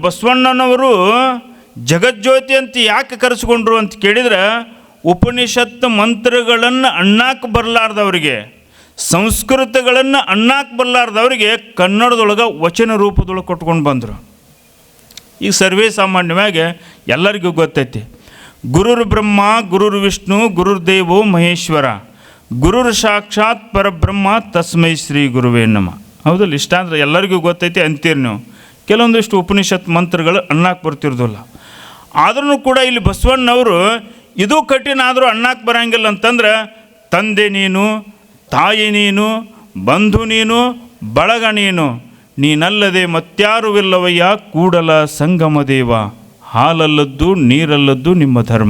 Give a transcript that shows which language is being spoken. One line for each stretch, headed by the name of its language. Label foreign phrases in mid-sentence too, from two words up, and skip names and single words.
Kannada: ಬಸವಣ್ಣನವರು ಜಗಜ್ಯೋತಿ ಅಂತ ಯಾಕೆ ಕರೆಸ್ಕೊಂಡ್ರು ಅಂತ ಕೇಳಿದ್ರೆ, ಉಪನಿಷತ್ ಮಂತ್ರಗಳನ್ನು ಅಣ್ಣಾಕ ಬರಲಾರ್ದವರಿಗೆ, ಸಂಸ್ಕೃತಗಳನ್ನು ಅಣ್ಣಾಕ ಬರಲಾರ್ದವರಿಗೆ ಕನ್ನಡದೊಳಗೆ ವಚನ ರೂಪದೊಳಗೆ ಕೊಟ್ಕೊಂಡು ಬಂದರು. ಈಗ ಸರ್ವೇ ಸಾಮಾನ್ಯವಾಗಿ ಎಲ್ಲರಿಗೂ ಗೊತ್ತೈತಿ,
Sanskrit: ಗುರುರ್ ಬ್ರಹ್ಮ ಗುರುರ್ ವಿಷ್ಣು ಗುರುರ್ ದೇವೋ ಮಹೇಶ್ವರ ಗುರುರ್ ಸಾಕ್ಷಾತ್ ಪರಬ್ರಹ್ಮ ತಸ್ಮೈ ಶ್ರೀ ಗುರುವೇ ನಮಃ.
Kannada: ಹೌದಲ್ಲ? ಇಷ್ಟ ಅಂದರೆ ಎಲ್ಲರಿಗೂ ಗೊತ್ತೈತಿ ಅಂತೀರಿ ನೀವು. ಕೆಲವೊಂದಿಷ್ಟು ಉಪನಿಷತ್ ಮಂತ್ರಗಳು ಅಣ್ಣಾಕ ಬರ್ತಿರೋದಿಲ್ಲ. ಆದ್ರೂ ಕೂಡ ಇಲ್ಲಿ ಬಸವಣ್ಣವರು ಇದು ಕಠಿಣ ಆದರೂ ಅನ್ನಕ್ಕೆ ಬರಂಗಿಲ್ಲ ಅಂತಂದ್ರೆ ತಂದೆ ನೀನು, ತಾಯಿ ನೀನು, ಬಂಧು ನೀನು, ಬಳಗ ನೀನಲ್ಲದೆ ಮತ್ಯಾರೂ ಇಲ್ಲವಯ್ಯ ಕೂಡಲ ಸಂಗಮ ದೇವ, ಹಾಲಲ್ಲದ್ದು ನೀರಲ್ಲದ್ದು ನಿಮ್ಮ ಧರ್ಮ.